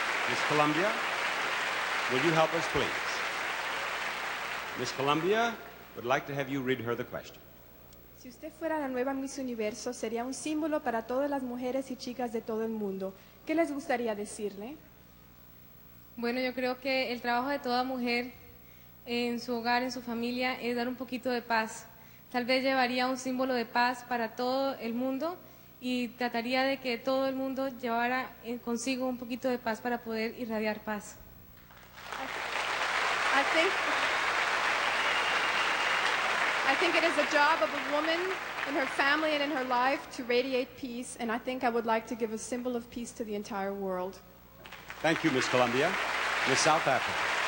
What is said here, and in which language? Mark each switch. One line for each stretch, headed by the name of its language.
English: Miss Columbia, will you help us, please? Miss Columbia would like to have you read her the question.
Spanish: Si usted fuera la nueva Miss Universo, sería un símbolo para todas las mujeres y chicas de todo el mundo. ¿Qué les gustaría decirle? Bueno, yo creo que el trabajo de toda mujer en su hogar, en su familia, es dar un poquito de paz. Tal vez llevaría un símbolo de paz para todo el mundo y trataría de que todo el mundo llevara consigo un poquito de paz para poder irradiar paz.
English: I think it is a job of a woman in her family and in her life to radiate peace, and I think I would like to give a symbol of peace to the entire world. Thank you, Miss Columbia. Miss South Africa.